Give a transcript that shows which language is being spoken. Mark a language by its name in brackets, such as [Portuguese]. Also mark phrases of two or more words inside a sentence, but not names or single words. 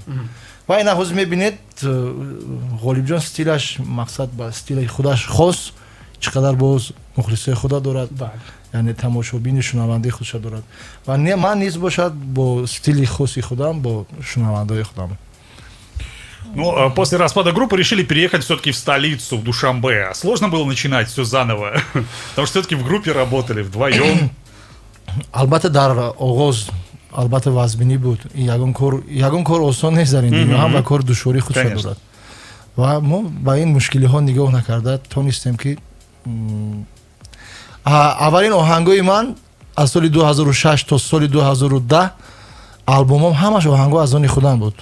[Tajik] ва ина ҳозир мебинед ғолибҷон стилаш мақсад ба стили худаш хос чӣ қадар боз мухлисои худа дорад, яъне тамошобини шунавандаи худша дорад ва ман низ бошад бо стили хоси худам бо шунавандаи худам. [Russian] Ну, после распада группы решили переехать все-таки в столицу, в Душанбе. Сложно было начинать все заново? Потому что все-таки в группе работали вдвоем. [Tajik] Албатта дар оғоз албатта вазбинӣ буд. Ягон кор осон нест дар ин дунё, ҳам ва кор душворӣ худша дорад. Ва мо ба ин мушкилиҳо нигоҳ накарда тонистем ки аввалин оҳангҳои ман аз соли 2006 то соли 2010 албомам ҳамаш оҳангҳо аз они худам буд.